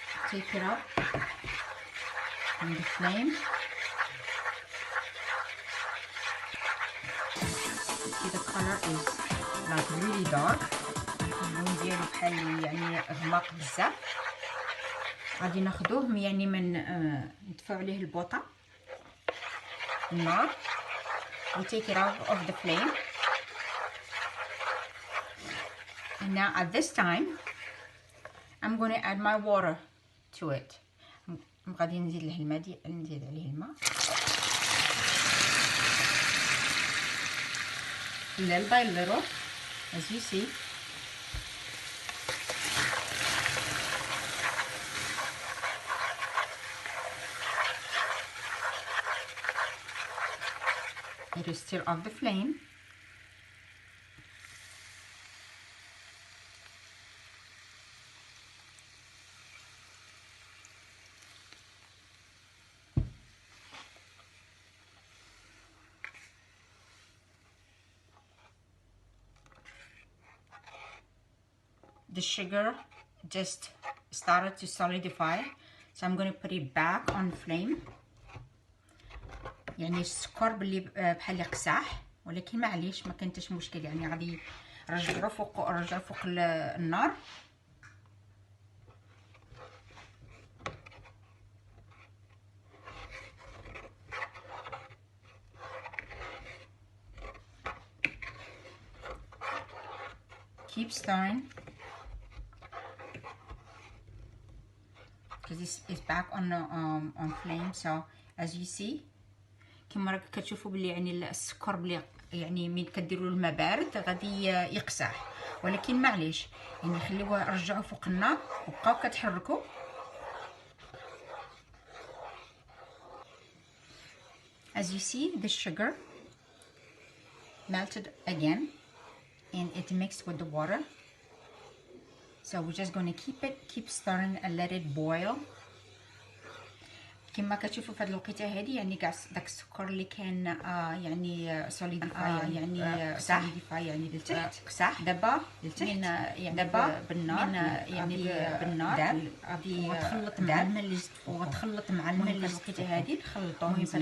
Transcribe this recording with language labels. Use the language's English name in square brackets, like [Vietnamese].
[English] Take it up from the flame. See, the color is like really dark. [Arabic] اللون ديالو بحال يعني غماق بزاف. غادي ناخذوه يعني من ندفعوا عليه البوطه النار. [English] We take it off of the flame. And now at this time I'm going to add my water to it. [Arabic] غادي نزيد له الماء نزيد عليه الماء. [English] Little by little, as you see. It is still off the flame. the sugar just started to solidify, so I'm going to put it back on flame. [Arabic] يعني السكر باللي بحال يقساح، ولكن معليش ما كانتش مشكل، يعني غادي رجعوا فوق النار. [English] Keep stirring because this is back on flame. So as you see [Arabic] كما راك كتشوفوا بلي يعني السكر بلي يعني من كديروا الماء بارد غادي يقساح، ولكن معليش يعني خليوه رجعوا فوق النار وبقاو كتحركوا. [English] As you see, the sugar melted again and it mixed with the water, so we're just going to keep stirring and let it boil. [Arabic] كما كتشوفوا في هذه الوقيته هذه يعني كاع داك السكر اللي كان يعني سوليديفاي يعني سوليديفاي يعني للتحت كساح دابا للتحت يعني دابا بالنار يعني بالنار غادي تخلط مع الماء اللي زدت فوق وتخلط مع الماء اللي الوقيته هذه نخلطوه مزيان.